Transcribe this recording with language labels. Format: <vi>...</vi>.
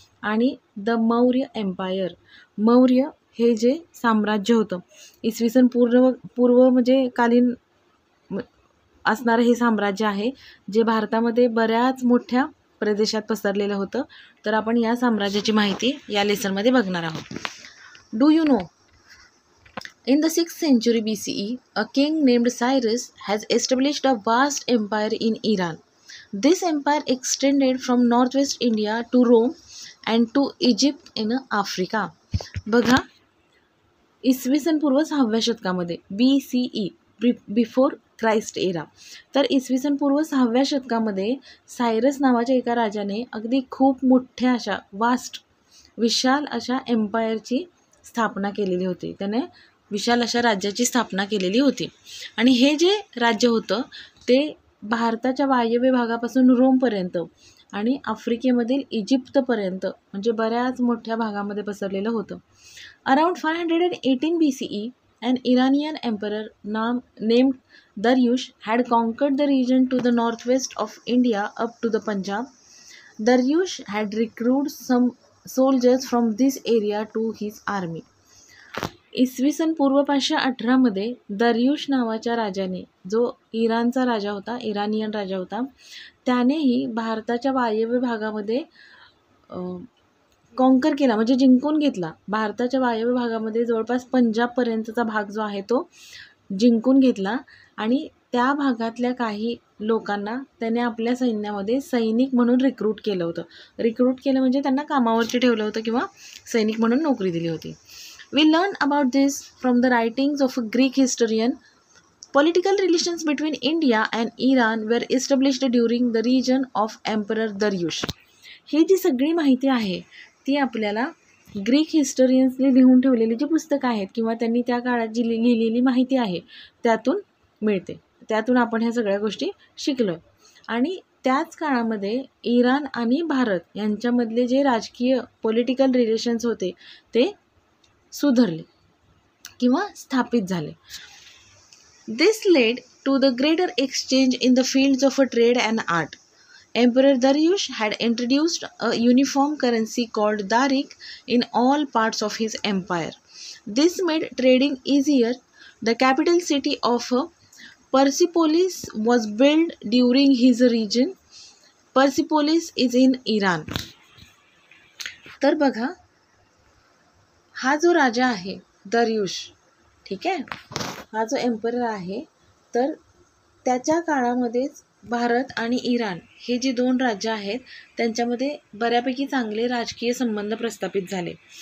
<mr>आणि</mr> <en>the Maurya empire,</en> <mr>Maurya हे जे साम्राज्य होतं, इसवी सन पूर्व म्हणजे कालीन असणारं हे साम्राज्य आहे, जे भारतामध्ये बऱ्याच मोठ्या प्रदेशात पसरलेलं होतं. तर आपण या साम्राज्याची माहिती या लेसनमध्ये बघणार आहोत.</mr> <en>Do you know, in the 6th century BCE, a king named Cyrus has established a vast empire in Iran. This empire extended from northwest India to Rome and to Egypt in Africa.</en> <mr>बघा, इसवी सन पूर्व 6व्या शतकामध्ये BCE,</mr> <en>Before Christ era.</en> <mr>तर इसवी सन पूर्व 6व्या शतकामध्ये सायरस नावाच्या एका राजाने अगदी खूप मोठ्या अशा विशाल अशा एम्पायरची स्थापना केलेली होती. त्याने विशाल अशा राज्याची स्थापना केलेली होती. आणि हे जे राज्य होतं ते भारताच्या वायव्य भागापासून रोमपर्यंत आणि आफ्रिकेमधील इजिप्तपर्यंत म्हणजे बऱ्याच मोठ्या भागामध्ये पसरलेलं होतं.</mr> <en>Around 518 BCE, an Iranian emperor named Dariush had conquered the region to the northwest of India up to the Punjab. Dariush had recruited some soldiers from this area to his army.</en> <mr>इसवी सन पूर्व 518 दरियुश नावाच्या राजाने, जो इराणचा राजा होता, इराणियन राजा होता, त्यानेही भारताच्या वायव्य भागामध्ये कॉन्कर केला म्हणजे जिंकून घेतला. भारताच्या वायव्य भागामध्ये जवळपास पंजाबपर्यंतचा भाग जो आहे तो जिंकून घेतला. आणि त्या भागातल्या काही लोकांना त्याने आपल्या सैन्यामध्ये सैनिक म्हणून रिक्रूट केलं होतं. रिक्रूट केलं म्हणजे त्यांना कामावरती ठेवलं होतं किंवा सैनिक म्हणून नोकरी दिली होती.</mr> <en>We learn about this from the writings of a Greek historian. Political relations between India and Iran were established during the reign of Emperor Dariush.</en> <mr>ही जी सगळी माहिती आहे ती आपल्याला ग्रीक हिस्टोरियन्सने लिहून ठेवलेली जी पुस्तकं आहेत किंवा त्यांनी त्या काळात जी लिहिलेली माहिती आहे त्यातून मिळते. त्यातून आपण ह्या सगळ्या गोष्टी शिकलो. आणि त्याच काळामध्ये इराण आणि भारत यांच्यामधले जे राजकीय पॉलिटिकल रिलेशन्स होते ते सुधारले किंवा स्थापित झाले.</mr> <en>This led to the greater exchange in the fields of trade and art. Emperor Dariush had introduced a uniform currency called darik in all parts of his empire. This made trading easier. The capital city of Persepolis was built during his reign. Persepolis is in Iran.</en> <mr>तर बघा, हा जो राजा आहे दरियुश, ठीक आहे, हा जो emperor आहे, तर त्याच्या काळामध्येच भारत आणि इराण हे जी दोन राज्य आहेत त्यांच्यामध्ये बऱ्यापैकी चांगले राजकीय संबंध प्रस्थापित झाले.</mr>